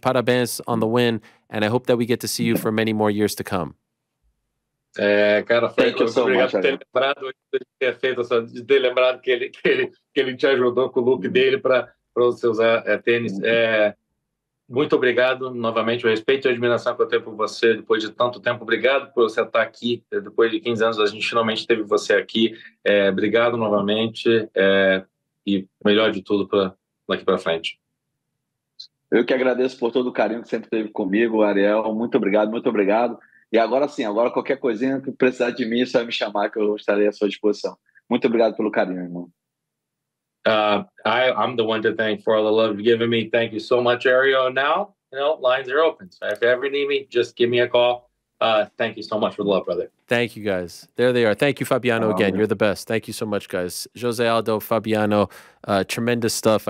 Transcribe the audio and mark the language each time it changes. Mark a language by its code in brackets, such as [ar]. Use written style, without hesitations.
[pt] Parabéns [en] on the win, and I hope that we get to see you for many more years to come. [pt] Cara, Frank, obrigado por ter lembrado, de ter lembrado que ele te ajudou com o look dele para você usar tênis. Muito obrigado novamente. O respeito e a admiração que eu tenho por você depois de tanto tempo. Obrigado por você estar aqui. Depois de 15 anos, a gente finalmente teve você aqui. Obrigado novamente. E melhor de tudo daqui para frente. Eu que agradeço por todo o carinho que sempre teve comigo, Ariel. Muito obrigado, muito obrigado. E agora sim, agora qualquer coisinha que precisar de mim, só me chamar que eu estarei à sua disposição. Muito obrigado pelo carinho, irmão. [en] I'm the one to thank for all the love you've given me. Thank you so much, Ariel. Now, you know, lines are open. So if you ever need me, just give me a call. Thank you so much for the love, brother. Thank you, guys. There they are. Thank you, Fabiano, again. You're the best. Thank you so much, guys. Jose Aldo, Fabiano, tremendous stuff.